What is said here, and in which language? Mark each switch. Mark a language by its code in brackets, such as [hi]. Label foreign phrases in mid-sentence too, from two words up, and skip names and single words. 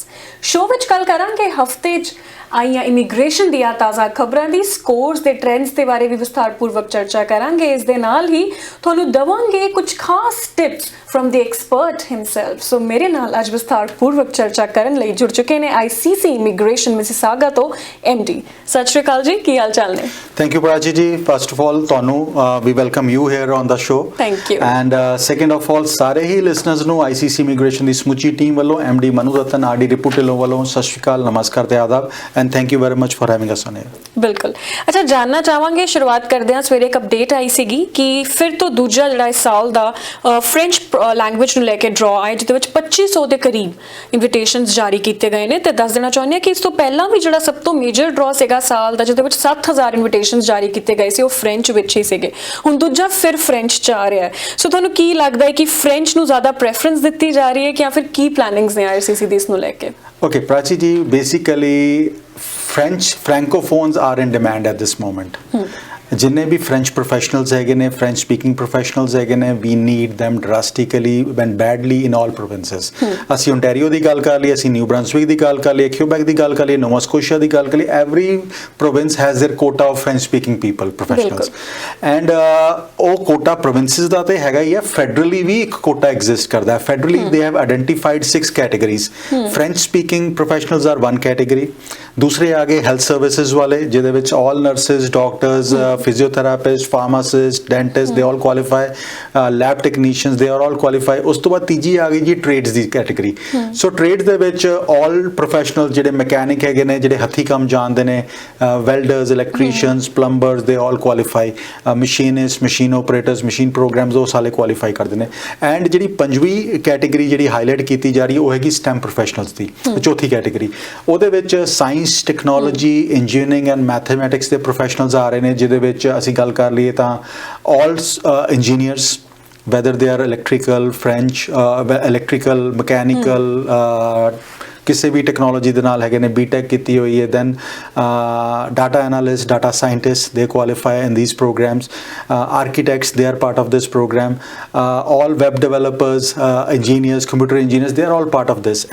[pa] ਸ਼ੋਅ ਵਿੱਚ ਗੱਲ ਕਰਾਂਗੇ ਹਫਤੇ 'ਚ ਆਈਆਂ ਇਮੀਗ੍ਰੇਸ਼ਨ ਦੀਆਂ ਤਾਜ਼ਾ ਖਬਰਾਂ ਦੀ, ਸਕੋਰਸ ਦੇ ਟ੍ਰੈਂਡਸ ਦੇ ਬਾਰੇ ਵੀ ਵਿਸਥਾਰਪੂਰਵਕ ਚਰਚਾ ਕਰਾਂਗੇ। ਇਸ ਦੇ ਨਾਲ ਹੀ ਤੁਹਾਨੂੰ ਦਵਾਂਗੇ ਕੁਝ ਖਾਸ ਟਿਪਸ ਫਰਮ ਦੀ ਐਕਸਪਰਟ ਹਿਮਸੈਲਫ। ਸੋ ਮੇਰੇ ਨਾਲ ਅੱਜ ਵਿਸਥਾਰਪੂਰਵਕ ਚਰਚਾ ਕਰਨ ਲਈ ਜੁੜ ਚੁੱਕੇ ਨੇ ਆਈਸੀਸੀ ਇਮੀਗ੍ਰੇਸ਼ਨ ਮਿਸਿਸਾਗਾ ਤੋਂ ਐਮਡੀ। ਸਤਿ ਸ਼੍ਰੀ ਅਕਾਲ ਜੀ, ਕੀ ਹਾਲ ਚਾਲ ਨੇ? [en] Thank you, Prachi ji. First of all, ਤੁਹਾਨੂੰ we welcome you here on the show. Thank you. And second of all, [pa] ਸਾਰੇ ਹੀ listeners ਨੂੰ ICC ਇਮੀਗ੍ਰੇਸ਼ਨ ਦੀ ਸਮੁੱਚੀ ਟੀਮ ਵੱਲੋਂ MD ਮਨੂ ਰਤਨ RD ਰਿਪੂ ਢਿੱਲੋਂ ਵੱਲੋਂ ਸਤਿ ਸ਼੍ਰੀ ਅਕਾਲ, ਨਮਸਕਾਰ ਤੇ ਆਦਾਬ [en] and thank you very much for having us on here. [pa] ਬਿਲਕੁਲ। ਅੱਛਾ, ਜਾਨਣਾ ਚਾਹਾਂਗੇ, ਸ਼ੁਰੂਆਤ ਕਰਦੇ ਹਾਂ, ਸਵੇਰੇ ਇੱਕ ਅਪਡੇਟ ਆਈ ਸੀਗੀ ਕਿ ਫਿਰ ਤੋਂ ਦੂਜਾ ਜਿਹੜਾ ਇਸ ਸਾਲ ਦਾ [en] French language [pa] ਨੂੰ ਲੈ ਕੇ ਡਰਾ ਆਇਆ, ਜਿਹਦੇ ਵਿੱਚ 2500 ਦੇ ਕਰੀਬ ਇਨਵੀਟੇਸ਼ਨਸ ਜਾਰੀ ਕੀਤੇ ਗਏ ਨੇ। ਤੇ ਦੱਸ ਦੇਣਾ ਚਾਹੁੰਦੇ ਹਾਂ ਕਿ ਇਸ ਤੋਂ ਪਹਿਲਾਂ ਵੀ ਜਿਹੜਾ ਸਭ ਤੋਂ [en] major draw [pa] ਸੀਗਾ ਸਾਲ ਦਾ, ਜਿਹਦੇ ਵਿੱਚ 7000 ਇਨਵੀਟੇਸ਼ਨਸ ਜਾਰੀ ਕੀਤੇ ਗਏ ਸੀ, ਉਹ ਫ੍ਰੈਂਚ ਵਿੱਚ ਹੀ ਸੀਗੇ। ਹੁਣ ਦੂਜਾ ਫਿਰ ਫ੍ਰੈਂਚ 'ਚ ਆ ਰਿਹਾ ਹੈ। ਸੋ ਤੁਹਾਨੂੰ ਕੀ ਲੱਗਦਾ ਹੈ ਕਿ ਫ੍ਰੈਂਚ ਨੂੰ ਜ਼ਿਆਦਾ ਪ੍ਰੈਫਰੈਂਸ ਦਿੱਤੀ ਜਾ ਰਹੀ ਹੈ ਜਾਂ ਫਿਰ ਕੀ ਪਲੈਨਿੰਗਸ ਨੇ ਆਈਆਰਸੀਸੀ ਦੀ ਇਸ ਨੂੰ ਲੈ ਕੇ? [en] Okay, Prachi ji, basically French francophones are in demand at this moment. [pa] ਜਿੰਨੇ ਵੀ [en] French professionals [pa] ਹੈਗੇ ਨੇ, [en] French speaking professionals [pa] ਹੈਗੇ ਨੇ, [en] we need them drastically and badly in all provinces. [pa] ਅਸੀਂ ਓਨਟਾਰੀਓ ਦੀ ਗੱਲ ਕਰ ਲਈ, ਅਸੀਂ ਨਿਊ ਬ੍ਰੰਸਵਿਕ ਦੀ ਗੱਲ ਕਰ ਲਈ, ਕਿਊਬੈਕ ਦੀ ਗੱਲ ਕਰ ਲਈ, ਨੋਵਾ ਸਕੋਸ਼ੀਆ ਦੀ ਗੱਲ ਕਰ ਲਈ। [en] every province has their quota of French speaking people professionals and [pa] ਉਹ ਕੋਟਾ ਪ੍ਰੋਵਿੰਸਸ ਦਾ ਤੇ ਹੈਗਾ ਹੀ ਹੈ, ਫੈਡਰਲੀ ਵੀ ਇੱਕ ਕੋਟਾ ਐਗਜ਼ਿਸਟ ਕਰਦਾ ਹੈ। [en] ਫੈਡਰਲੀ they have identified 6 categories. French speaking professionals are one category. [pa] ਦੂਸਰੇ ਆ ਗਏ ਹੈਲਥ ਸਰਵਿਸਿਜ਼ ਵਾਲੇ, ਜਿਹਦੇ ਵਿੱਚ [en] all nurses, doctors, physiotherapists, pharmacists, dentists, they all qualify. Lab technicians, they are all qualify. [pa] ਉਸ ਤੋਂ ਬਾਅਦ ਤੀਜੀ ਆ ਗਈ ਜੀ ਟ੍ਰੇਡਸ ਦੀ ਕੈਟੇਗਰੀ। ਸੋ ਟ੍ਰੇਡਸ ਦੇ ਵਿੱਚ [en] all professionals [pa] ਜਿਹੜੇ ਮਕੈਨਿਕ ਹੈਗੇ ਨੇ, ਜਿਹੜੇ ਹੱਥੀਂ ਕੰਮ ਜਾਣਦੇ ਨੇ, ਵੈਲਡਰਸ, ਇਲੈਕਟ੍ਰੀਸ਼ੀਅਨਸ, ਪਲੰਬਰਸ, [en] they all qualify. Machinist, machine operators, machine programs, [pa] ਉਹ ਸਾਰੇ ਕੁਆਲੀਫਾਈ ਕਰਦੇ ਨੇ। ਐਂਡ ਜਿਹੜੀ ਪੰਜਵੀਂ ਕੈਟੇਗਰੀ ਜਿਹੜੀ ਹਾਈਲਾਈਟ ਕੀਤੀ ਜਾ ਰਹੀ ਹੈ, ਉਹ ਹੈਗੀ [en] STEM professionals [pa] ਦੀ, ਚੌਥੀ ਕੈਟੇਗਰੀ। ਉਹਦੇ ਵਿੱਚ [en] science, technology, engineering and mathematics [pa] ਦੇ ਪ੍ਰੋਫੈਸ਼ਨਲਸ ਆ ਰਹੇ ਨੇ, ਜਿਹਦੇ ਵਿੱਚ ਅਸੀਂ ਗੱਲ ਕਰ ਲਈਏ ਤਾਂ [en] all engineers, whether they are electrical, French, electrical, mechanical, [pa] ਕਿਸੇ ਵੀ ਟੈਕਨੋਲੋਜੀ ਦੇ ਨਾਲ ਹੈਗੇ ਨੇ, ਬੀਟੈਕ ਕੀਤੀ ਹੋਈ ਹੈ। [en] Then data analyst, data scientist, they qualify in these programs. Architects, they are part of this program. All web developers, engineers, computer engineers, they are all part of this.